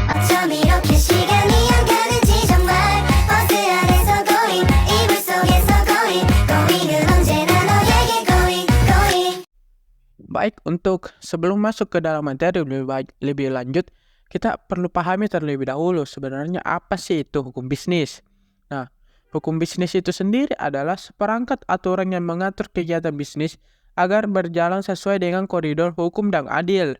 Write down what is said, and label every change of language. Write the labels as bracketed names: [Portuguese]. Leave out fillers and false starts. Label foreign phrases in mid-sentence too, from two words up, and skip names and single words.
[Korean] 이렇게 시간이 안 가는지 정말 버스 안에서 going 이불 속에서 going은 언제나 너에게 going. [Indonesian] Baik, untuk sebelum masuk ke dalam materi lebih lanjut, kita perlu pahami terlebih dahulu sebenarnya apa sih itu hukum bisnis. Nah, hukum bisnis itu sendiri adalah seperangkat aturan yang mengatur kegiatan bisnis agar berjalan sesuai dengan koridor hukum dan adil.